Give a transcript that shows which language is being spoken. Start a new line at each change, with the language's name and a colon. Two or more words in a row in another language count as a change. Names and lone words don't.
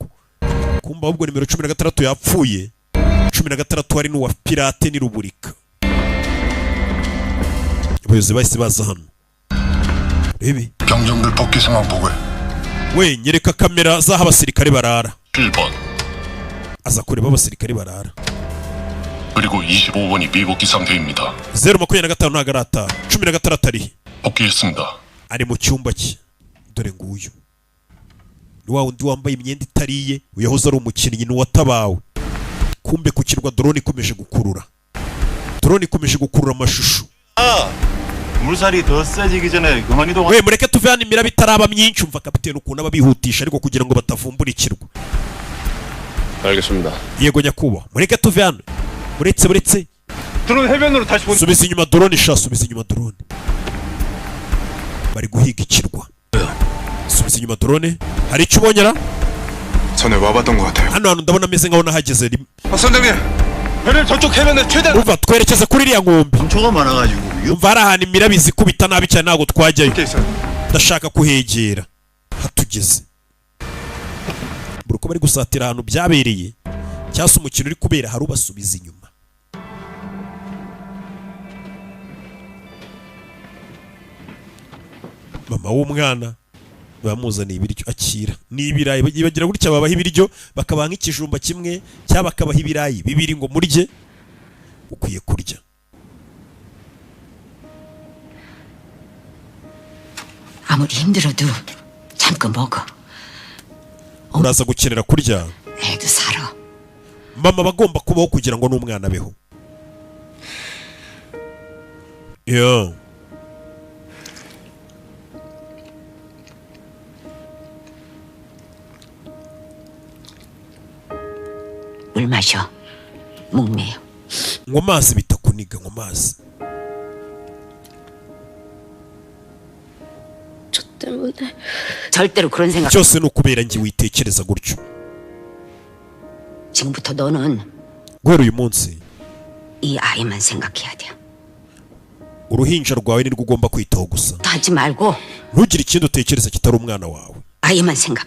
Kinyarwanda: kumba ahubwo nimero 16 yapfuye 16 hari n'uwa pirate ni ruburika. abayobozi bahise baza hano. Rebe
Korean: 경정들 복귀 상황 보고해.
Kinyarwanda: we nyereka kamera z'aho abasirikare barara.
Korean: 1번
Kinyarwanda: aza kureba abasirikare barara.
Korean: 그리고 25번이 미복귀 상태입니다.
Kinyarwanda: 025 ntago arataha. 16 ari
Korean: 복귀했습니다.
Kinyarwanda: ari mu cyumba cye. dore nguyu ni wa wundi wambaye imyenda itariye uyahoze ari umukinnyi n'uwatabawe. kumbe ku kirwa drone ikomeje gukurura. drone ikomeje gukurura amashusho.
Korean: 물살이 더 세지기 전에 그만 이동.
Kinyarwanda: we mureke tuve hano imiraba itaraba myinshi. umva kapiteni ukuntu aba bihutisha ariko kugira ngo batavumbura ikirwa.
Korean: 알겠습니다.
Kinyarwanda: yego nyakubahwa mureke tuve hano. buretse
Korean: 드론 해변으로 다시 본.
Kinyarwanda: subiza inyuma drone sha. subiza inyuma drone. bari guhiga ikirwa. subiza inyuma drone. hari icyo ubonyera?
Korean: 전에 와봤던 것 같아요.
Kinyarwanda: hano hantu ndabona ameze nkaho nahageze rimwe.
Korean: 선장님, 배를 저쪽 해변에 최대한.
Kinyarwanda: umva twerekeze kuri iriya nkombe.
Korean: 엄초가 많아가지고.
Kinyarwanda: umva hari ahantu imiraba izikubita nabi cyane ntabwo twajyayo. ndashaka kuhegera hatugeze. buri uko bari gusatira ahantu byabereye cyangwa se umukino uri kubera hari ubasubiza inyuma. mama w'umwana bamuzaniye ibiryo akira. ni ibirayi bagira gutya babaha ibiryo bakabaha nk'ikijumba kimwe cyangwa bakabaha ibirayi bibiri ngo murye. ukwiye kurya.
Korean: 아무리 힘들어도 잠깐 먹어.
Kinyarwanda: uraza gukenera kurya.
Korean: 애도 살아.
Kinyarwanda: mama bagomba kubaho kugira ngo n'umwana abeho. yo
Korean: 물 마셔. 목매요.
Kinyarwanda: nywa amazi bitakuniga. nywa amazi.
Korean: 저 때문에 절대로 그런 생각.
Kinyarwanda: cyose ni ukubera njye witekereza gutyo.
Korean: 지금부터 너는
Kinyarwanda: guhera uyu munsi
Korean: 이 아이만 생각해야 돼.
Kinyarwanda: uruhinja rwawe nirwo ugomba kwitaho gusa.
Korean: 하지 말고
Kinyarwanda: ntugire ikindi utekereza kitari umwana wawe.
Korean: 아이만 생각해.